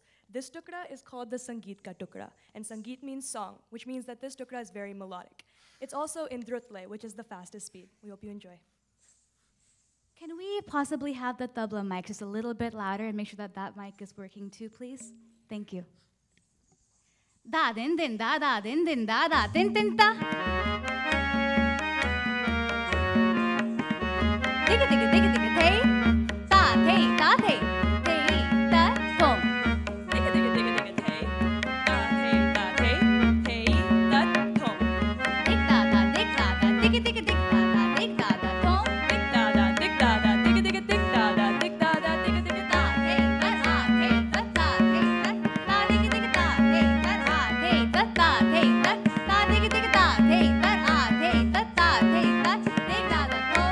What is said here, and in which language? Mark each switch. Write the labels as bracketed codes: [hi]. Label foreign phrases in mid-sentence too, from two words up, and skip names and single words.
[en] This tukra is called the [hi] Sangeet ka tukra, [en] and Sangeet means song, which means that this tukra is very melodic. It's also in drutle, which is the fastest speed. We hope you enjoy. Can we possibly have the tabla mic just a little bit louder and make sure that that mic is working too, please? Thank you. Da din din da da din din da da din din da. Digga digga digga digga tay. Da tay da tay. Tay da boom. Digga digga digga digga tay. Da tay da tay. Tay da tom. Dig da da dig da da digga digga dig da da dig da da tom. Dig da da dig da da digga digga dig da da dig da da digga digga da. Tay da tay da da tay da da digga digga da tay da tay da da tay da da digga digga da tay da tay da da tay da dig da da tom.